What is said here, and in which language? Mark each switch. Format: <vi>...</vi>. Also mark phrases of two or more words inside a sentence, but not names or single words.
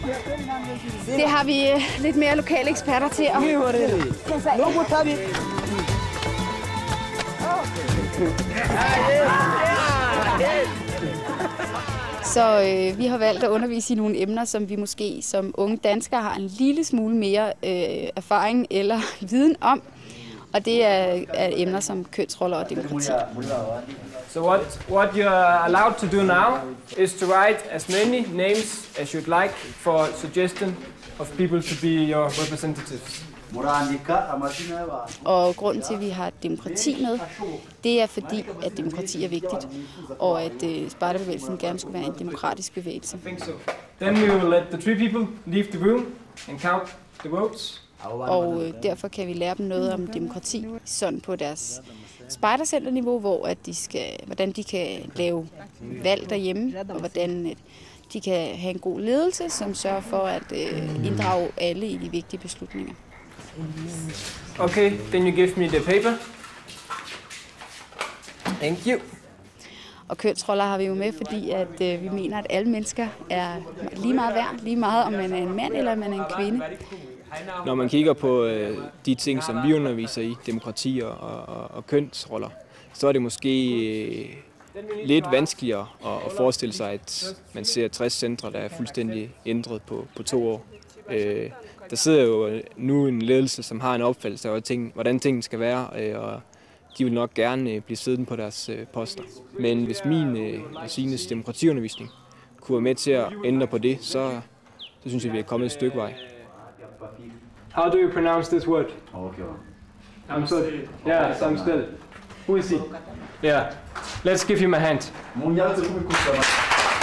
<da>Det har vi lidt mere lokale eksperter til at Så vi har valgt at undervise i nogle emner, som vi måske som unge danskere har en lille smule mere erfaring eller viden om. Og det er emner som kønsroller og demokrati.</da> <en>So what you are allowed to do now is to write as many names as you'd like for suggestion of people to be your representatives.</en> <da>Og grunden til, at vi har demokrati med, det er fordi, at demokrati er vigtigt, og at spejderbevægelsen gerne skulle være en demokratisk bevægelse.</da> <en>Then we will let the 3 people leave the room and count the votes.</en> <da>Og derfor kan vi lære dem noget om demokrati, sådan på deres spejdercenterniveau, hvor hvordan de kan lave valg derhjemme, og hvordan de kan have en god ledelse, som sørger for at inddrage alle i de vigtige beslutninger.</da> <en>Okay, then you give me the paper. Thank you.</en> <da>Og kønsroller har vi jo med, fordi at vi mener, at alle mennesker er lige meget værd, lige meget om man er en mand eller om man er en kvinde. Når man kigger på de ting, som vi underviser i, demokrati og kønsroller, så er det måske lidt vanskeligere at forestille sig, at man ser 60 centre, der er fuldstændig ændret på 2 år. Der sidder jo nu en ledelse, som har en opfattelse af, hvordan tingene skal være, og de vil nok gerne blive siddende på deres poster. Men hvis min og Signes demokratiundervisning kunne være med til at ændre på det, så synes jeg, vi er kommet et stykke vej.</da> <en>How do you pronounce this word?</en> <da>Samspil. Yeah, samspil.</da> <en>Who is he? Yeah. Let's give him a hand.</en>